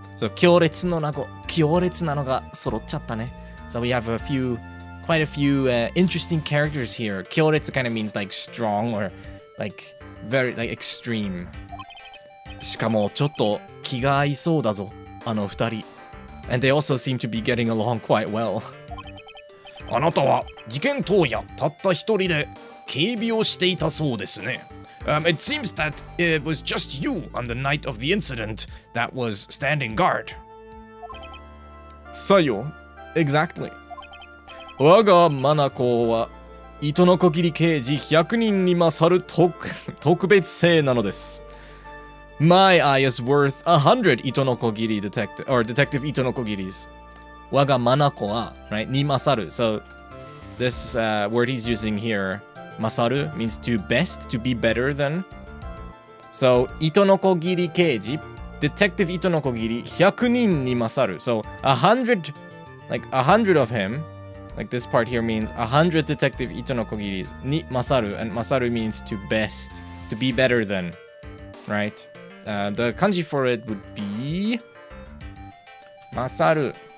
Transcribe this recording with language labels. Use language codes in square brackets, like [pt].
[en] So, [ja] 強烈なのが揃っちゃったね. [en] So we have quite a few interesting characters here. 強烈 kind of means like strong or like very like extreme. [ja] しかもちょっと気が合いそうだぞ、あの二人. [en] And they also seem to be getting along quite well. [ja] あなたは事件当夜たった一人で警備をしていたそうですね。 [en] It seems that it was just you on the night of the incident that was standing guard. [ja] さよ、 [en] exactly. [ja] 我がマナコは糸のこぎり刑事100人に勝る特別性なのです。 [en] My eye is worth 100 糸のこぎり detective or detective 糸のこぎりs. [ja] 我がマナコは [en] right [ja] に勝る. [en] So this word he's using here, masaru, means to best, to be better than. [ja] So 糸のこぎり刑事 detective 糸のこぎり100人に勝る. [en] So 100 like 100 of him. Like this part here means 100 detective [ja] ito no kogiris ni masaru, [en] and masaru means to best, to be better than, right? The kanji for it would be masaru.